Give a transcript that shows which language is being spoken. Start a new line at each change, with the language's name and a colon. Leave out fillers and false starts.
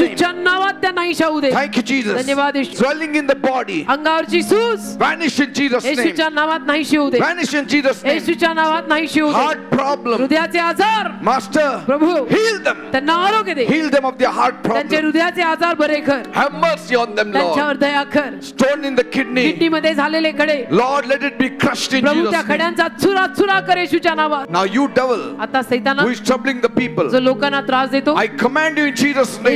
Marathi: येशूच्या नावात त्या नाहीशा होऊ दे.
English: Thank you, Jesus.
Marathi: धन्यवाद येशू.
English: Swelling in the body.
Marathi: अंगावरची सूज
English: Vanish in Jesus' name.
Marathi: येशूच्या नावात नाहीशी होऊ दे.
English: Vanish in Jesus' name.
Marathi: येशूच्या नावात नाहीशी होऊ दे.
English: Heart problem.
Marathi: हृदयाचे आजार,
English: Master,
Marathi: प्रभू
English: heal them.
Marathi: त्यांना आरोग्य दे.
English: Heal them of their heart
Marathi: त्यांचे
English: problem.
Marathi: हृदयाचे आजार बरे कर.
English: Have mercy on them,
Marathi: त्यांच्यावर
English: Lord.
Marathi: दया कर.
English: Stone in the kidney.
Marathi: किडनीमध्ये झालेले खडे,
English: Lord, let it be crushed in
Marathi: प्रभू त्या
English: Jesus' name.
Marathi: खड्यांचा चुरा चुरा कर येशूच्या नावात.
English: Now you devil
Marathi: आता सैताना,
English: who is troubling the people,
Marathi: जो लोकांना त्रास देतो,
English: I command you in Jesus' name.